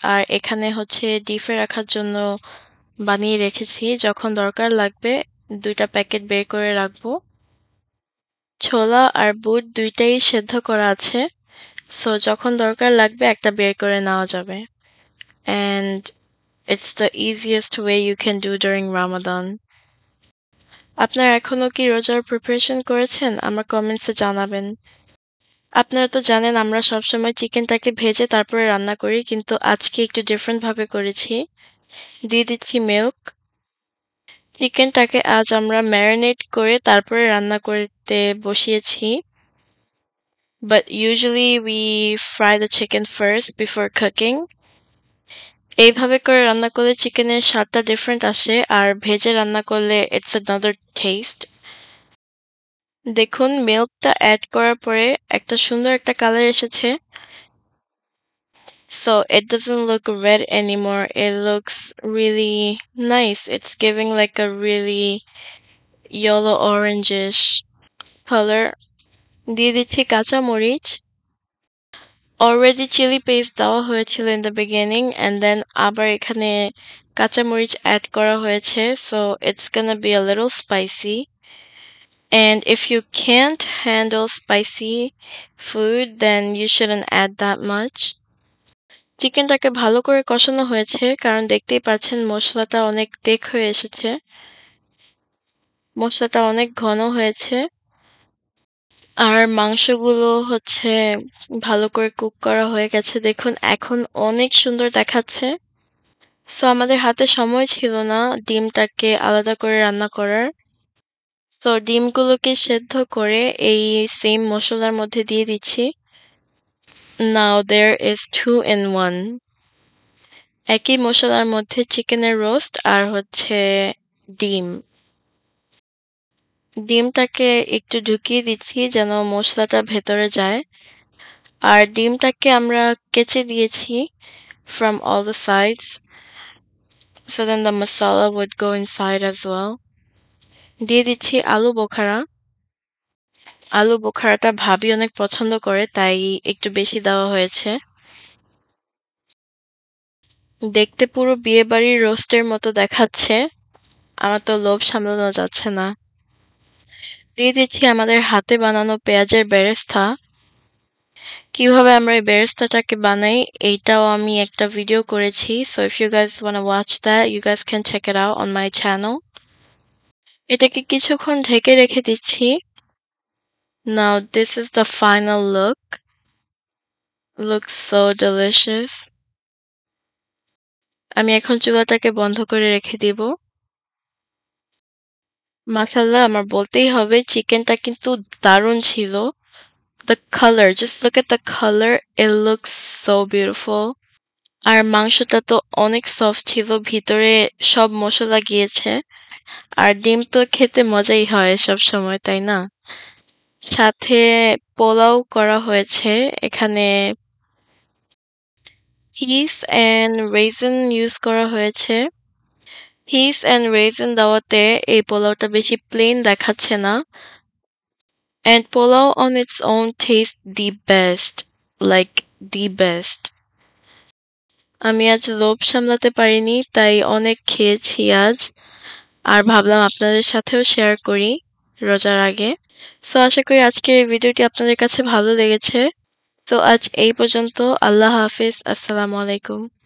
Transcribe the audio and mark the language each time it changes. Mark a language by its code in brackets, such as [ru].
[bn] আর এখানে হচ্ছে ডিপে রাখার জন্য বানিয়ে রেখেছি, যখন দরকার লাগবে 2টা প্যাকেট বের করে রাখবো। ছোলা আর বুট দুইটাই সেদ্ধ করা আছে, সো যখন দরকার লাগবে একটা বের করে নেওয়া যাবে। [en] And it's the easiest way you can do during Ramadan. [bn] আপনারা এখনো কি রোজার প্রিপারেশন করেছেন? আমার কমেন্টসে জানাবেন। আপনারা তো জানেন আমরা সবসময় চিকেনটাকে ভেজে তারপরে রান্না করি, কিন্তু আজকে একটু ডিফারেন্ট ভাবে করেছি। দিয়ে দিচ্ছি মিল্ক। চিকেনটাকে আজ আমরা ম্যারিনেট করে তারপরে রান্না করতে বসিয়েছি। [en] But usually we fry the chicken first before cooking. [bn] এইভাবে করে রান্না করলে চিকেনের স্বাদটা ডিফারেন্ট আসে, আর ভেজে রান্না করলে [en] it's another taste. [bn] দেখুন, মিল্কটা অ্যাড করার পরে সুন্দর একটা কালার এসেছে। [en] So it doesn't look red anymore. It looks really nice. It's giving like a really yellow orangish color. [bn] দিয়ে দিচ্ছি কাঁচা মরিচ। অলরেডি চিলি পেস্ট দেওয়া হয়েছিল [en] in the beginning and then [bn] আবার এখানে কাঁচা মরিচ অ্যাড করা হয়েছে, [en] so it's gonna be a little spicy. And if you can't handle spicy food, then you shouldn't add that much. [bn] চিকেনটাকে ভালো করে কষানো হয়েছে, কারণ দেখতেই পাচ্ছেন মশলাটা অনেক thick হয়ে এসেছে। মশলাটা অনেক ঘন হয়েছে। আর মাংসগুলো হচ্ছে ভালো করে কুক করা হয়ে গেছে। দেখুন, এখন অনেক সুন্দর দেখাচ্ছে। সো আমাদের হাতে সময় ছিল না ডিমটাকে আলাদা করে রান্না করার। সো ডিমগুলোকে সেদ্ধ করে এই সেম মশলার মধ্যে দিয়ে দিচ্ছি। [en] Now there is 2 in 1. [bn] একই মশলার মধ্যে চিকেনের রোস্ট আর হচ্ছে ডিম। ডিমটাকে একটু ঢুকিয়ে দিচ্ছি যেন মশলাটা ভেতরে যায়। আর ডিমটাকে আমরা কেচে দিয়েছি [en] from all the sides, so then the masala would go inside as well. [bn] দিয়ে দিচ্ছি আলু বোখারা। আলু বোখারাটা ভাবি অনেক পছন্দ করে, তাই একটু বেশি দেওয়া হয়েছে। দেখতে পুরো বিয়েবাড়ির রোস্টের মতো দেখাচ্ছে। আমার তো লোভ সামলানো যাচ্ছে না। দিয়ে দিচ্ছি আমাদের হাতে বানানো পেঁয়াজের বেরেস্তা। কিভাবে আমরা এই বেরেস্তাটাকে বানাই এইটাও আমি একটা ভিডিও করেছি, [en] so if you guys wanna watch that, you guys can check it out on my channel. [bn] এটাকে কিছুক্ষণ ঢেকে রেখে দিচ্ছি। [en] Now this is the final look. Looks so delicious. [bn] আমি এখন চুলাটাকে বন্ধ করে রেখে দিব। মাশাআল্লাহ, আমার বলতেই হবে চিকেনটা কিন্তু দারুণ ছিল। [en] The color, just look at the color. It looks so beautiful. [bn] আর মাংসটা তো অনেক সফট ছিল, ভিতরে সব মশলা গিয়েছে। আর ডিম তো খেতে মজাই হয় সব সময়, তাই না? সাথে পোলাও করা হয়েছে। এখানে চিজ এন্ড রেইজিন ইউজ করা হয়েছে। হিস অ্যান্ড রেজিন দেওয়াতে এই পোলাওটা বেশি প্লেন দেখাচ্ছে না। [en] And pulao on its own tastes the best. Like the best. [bn] আমি আজ লোভ সামলাতে পারিনি, তাই অনেক খেয়েছি আজ। আর ভাবলাম আপনাদের সাথেও শেয়ার করি রোজার আগে। সো আশা করি আজকের এই ভিডিওটি আপনাদের কাছে ভালো লেগেছে। তো আজ এই পর্যন্ত। আল্লাহ হাফিজ। আসসালামু আলাইকুম।